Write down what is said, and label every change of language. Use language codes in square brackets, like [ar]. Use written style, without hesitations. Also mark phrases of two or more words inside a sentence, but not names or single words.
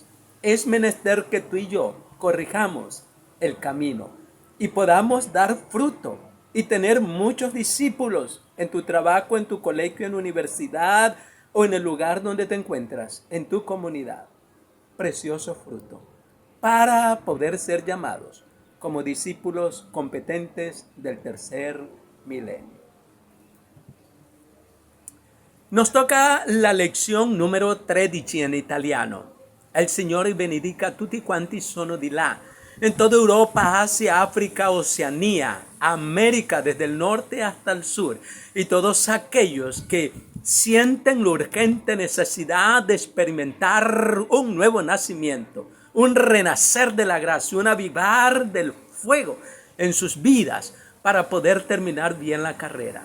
[es] Es menester que tú y yo corrijamos el camino y podamos dar fruto y tener muchos discípulos en tu trabajo, en tu colegio, en universidad o en el lugar donde te encuentras, en tu comunidad. Precioso fruto para poder ser llamados como discípulos competentes del tercer milenio. Nos toca la lección numero 13 [it] in italiano. Il Signore benedica tutti quanti sono di là. [es] En toda Europa, Asia, África, Oceanía, América, desde el norte hasta el sur. Y todos aquellos que sienten la urgente necesidad de experimentar un nuevo nacimiento, un renacer de la gracia, un avivar del fuego en sus vidas para poder terminar bien la carrera.